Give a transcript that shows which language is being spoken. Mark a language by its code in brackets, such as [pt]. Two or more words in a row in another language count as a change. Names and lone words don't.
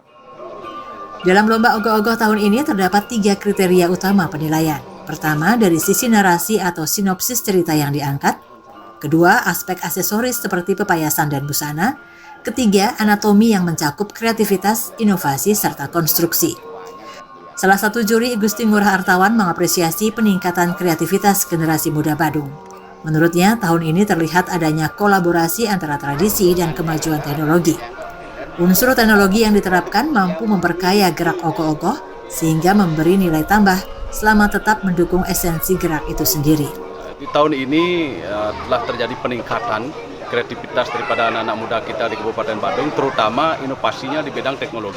[id] Dalam lomba ogoh-ogoh tahun ini terdapat 3 kriteria utama penilaian. Pertama, dari sisi narasi atau sinopsis cerita yang diangkat. Kedua, aspek aksesoris seperti pepayasan dan busana. Ketiga, anatomi yang mencakup kreativitas, inovasi, serta konstruksi. Salah satu juri, Gusti Ngurah Artawan, mengapresiasi peningkatan kreativitas generasi muda Badung. Menurutnya, tahun ini terlihat adanya kolaborasi antara tradisi dan kemajuan teknologi. Unsur teknologi yang diterapkan mampu memperkaya gerak ogoh-ogoh sehingga memberi nilai tambah selama tetap mendukung esensi gerak itu sendiri. Di tahun ini telah terjadi peningkatan kreativitas daripada anak-anak muda kita di Kabupaten Badung, terutama inovasinya di bidang teknologi.